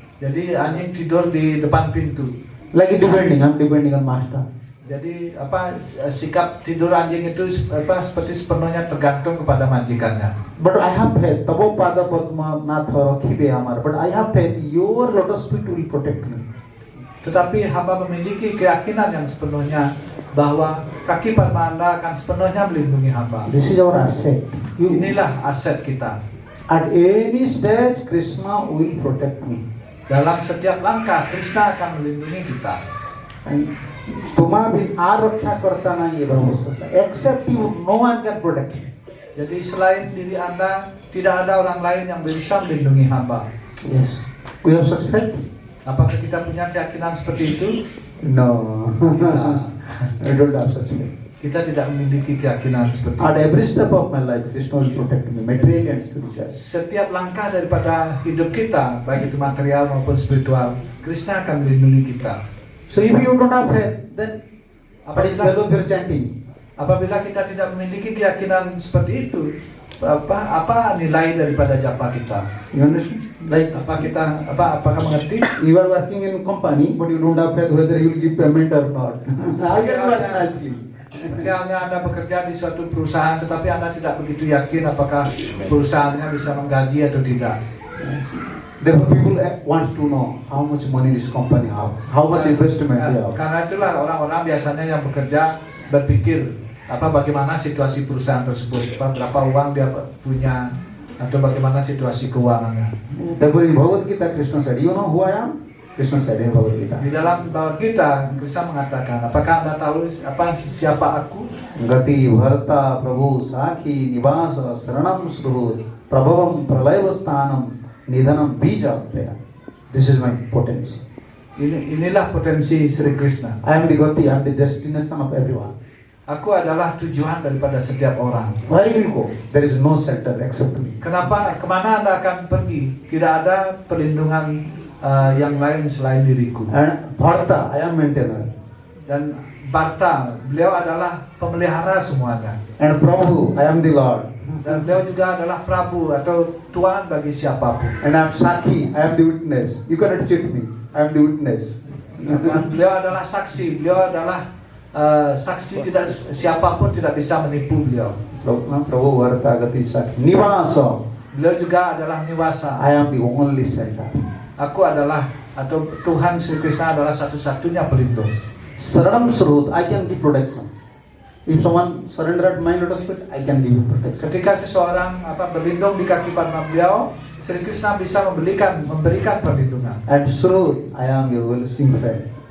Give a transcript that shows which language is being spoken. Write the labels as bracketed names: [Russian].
[Indonesian] Jadi anjing tidur di depan pintu. [English] Like I'm depending on master. [Indonesian] Jadi sikap tidur anjing itu seperti sepenuhnya tergantung kepada majikannya. [English] But I have faith. [Bangla] Tabo pada padma natha rakhibe amar. [English] But I have faith. Your lotus feet will protect me. [Indonesian] Tetapi hamba memiliki keyakinan yang sepenuhnya bahwa kaki padma Anda akan sepenuhnya melindungi hamba. [English] This is our asset. [Indonesian] Inilah aset kita. [English] At any stage, Krishna will protect me. [Indonesian] Dalam setiap langkah, Krishna akan melindungi kita. [English] And [Bangla] Tuma bin arokya karta nahi brahmasasa. [English] Except you, no one can protect me. [Indonesian] Jadi selain diri Anda, tidak ada orang lain yang bisa melindungi hamba. [English] Yes. We have such faith? [Indonesian] Apakah kita punya keyakinan seperti itu? [English] No. I don't have such faith. [Indonesian] Kita tidak memiliki keyakinan seperti [English] At [Indonesian] itu. [English] every step of my life, Krishna will protect me, materially and spiritually. [Indonesian] Setiap langkah daripada hidup kita, baik itu material maupun spiritual, Krishna akan melindungi kita. [English] So if you don't have faith, then what is the value of your chanting? [Indonesian] Apabila kita tidak memiliki keyakinan seperti itu, apa nilai daripada japa kita? [English] You understand? Like [Indonesian] Apakah mengerti? [English] you are working in company, but you don't have faith whether he will give payment or not. How can you work nicely? [Indonesian] Seperti halnya Anda bekerja di suatu perusahaan, tetapi Anda tidak begitu yakin apakah perusahaannya bisa menggaji atau tidak. [English] Therefore, people wants to know how much money this company have, how much investment they have. [Indonesian] Karena itulah orang-orang biasanya yang bekerja berpikir bagaimana situasi perusahaan tersebut, berapa uang dia punya, atau bagaimana situasi keuangannya. [English] Therefore, in Bhagavad Gita, Krishna said, "You know who I am?" Krishna said in Bhagavad Gita. [Indonesian] Di dalam Bhagavad Gita, Krishna mengatakan, apakah Anda tahu siapa aku? [Sanskrit] Gati bharta prabhu sakhi nivasa saranam sruhu prabhavam pralayavasthanam nidhanam bija praya. [English] This is my potency. [Indonesian] Inilah potensi Sri Krishna. [English] I am the gati, I am the destination of everyone. [Indonesian] Aku adalah tujuan daripada setiap orang. [English] Where you will go? There is no shelter except me. [Indonesian] Kemana Anda akan pergi? Tidak ada perlindungan yang lain selain diriku. [English] And bharta, I am maintainer. [Indonesian] Dan Bharta, beliau adalah pemelihara semuanya. [English] And Prabhu, I am the Lord. [Indonesian] Dan beliau juga adalah Prabu atau Tuhan bagi siapapun. [English] And I'm Sakhi, I am the witness. You cannot cheat me. I am the witness. [Indonesian] Dan beliau adalah saksi, beliau adalah saksi, tidak siapapun tidak bisa menipu beliau. [Sanskrit] Prabhu Varta Gati Sakhi. Nivasa. [Indonesian] Beliau juga adalah niwasa. [English] I am the only center. [Indonesian] Aku adalah atau Tuhan Sri Krishna adalah satu-satunya pelindung. [English] Saranam Surut, I can give protection. If someone surrender at my lotus feet, I can give you protection. [Indonesian] Ketika seseorang berlindung di kaki padma beliau, Sri Krishna bisa memberikan perlindungan. [English] And Surut, I am your well-wishing friend.